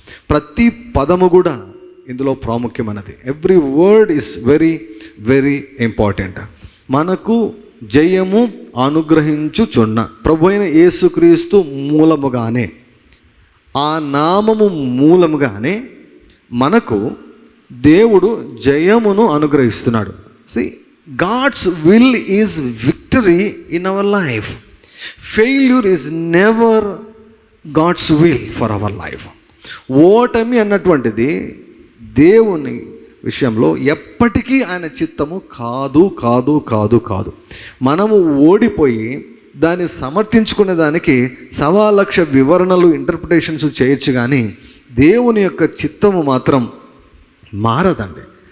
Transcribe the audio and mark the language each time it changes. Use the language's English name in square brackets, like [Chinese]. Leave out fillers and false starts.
[Telugu] ప్రతి పదము కూడా ఇందులో ప్రాముఖ్యమైనది. [English] Every word is very very important. [Telugu] మనకు జయము అనుగ్రహించుచున్న ప్రభు అయిన యేసుక్రీస్తు మూలముగానే, ఆ నామము మూలముగానే మనకు దేవుడు జయమును అనుగ్రహిస్తున్నాడు. [English] See, God's will is victory in our life. Failure is never God's will for our life. [Telugu] ఓటమి అన్నటువంటిది దేవుని విషయంలో ఎప్పటికీ ఆయన చిత్తము కాదు కాదు కాదు కాదు. మనము ఓడిపోయి దాన్ని సమర్థించుకునే దానికి 1,00,000 వివరణలు, ఇంటర్ప్రిటేషన్స్ చేయొచ్చు, కానీ దేవుని యొక్క చిత్తము మాత్రం మారదండి.